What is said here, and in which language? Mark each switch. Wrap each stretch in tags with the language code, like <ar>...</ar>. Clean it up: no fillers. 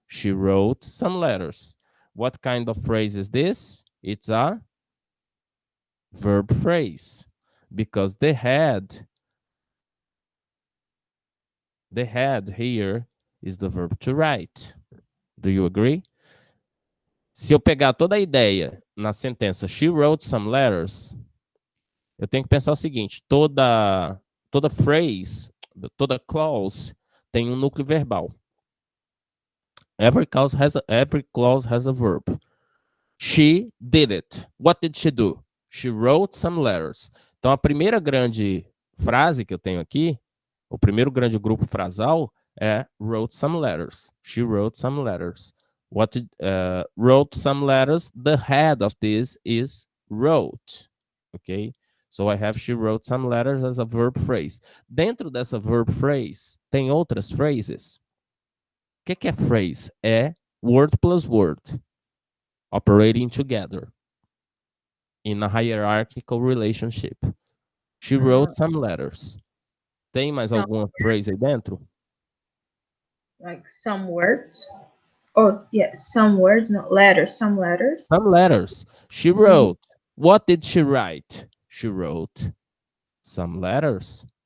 <en>She wrote some letters. What kind of phrase is this? It's a verb phrase because the head here is the verb to write. Do you agree?</en> <pt>Se eu pegar toda a ideia na sentença</pt> <en>she wrote some letters,</en> <pt>eu tenho que pensar o seguinte, toda phrase, toda clause tem um núcleo verbal.</pt> <en>Every clause has a verb. She did it. What did she do? She wrote some letters.</en> <pt>Então, a primeira grande frase que eu tenho aqui, o primeiro grande grupo frasal é</pt> <en>wrote some letters. She wrote some letters. Wrote some letters. The head of this is wrote. Okay? So I have she wrote some letters as a verb phrase.</en> <pt>Dentro dessa verb phrase, tem outras phrases. O que é phrase? É word plus word operating together in a hierarchical relationship.</pt> <en>She wrote some letters.</en> <pt>Tem mais alguma phrase aí dentro?</pt> <en>Like some words. Oh, yeah, some words, not letters, some letters. Some letters. She wrote. What did she write? She wrote some letters.</en>